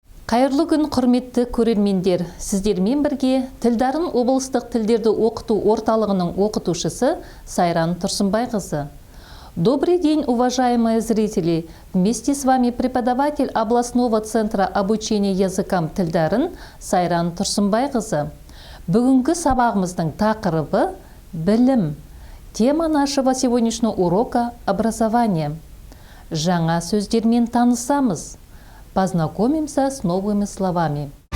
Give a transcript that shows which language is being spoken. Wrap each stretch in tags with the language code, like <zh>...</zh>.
<kk>Қайырлы күн, құрметті көрермендер. Сіздермен бірге Тілдарын облыстық тілдерді оқыту орталығының оқытушысы Сайран Тұрсынбайқызы.</kk> <ru>Добрый день, уважаемые зрители! Вместе с вами преподаватель областного центра обучения языкам Тілдарын Сайран Тұрсынбайқызы.</ru> <kk>Бүгінгі сабағымыздың тақырыбы «Білім».</kk> <ru>Тема нашего сегодняшнего урока – образование.</ru> <kk>Жаңа сөздермен танысамыз.</kk> <ru>Познакомимся с новыми словами.</ru>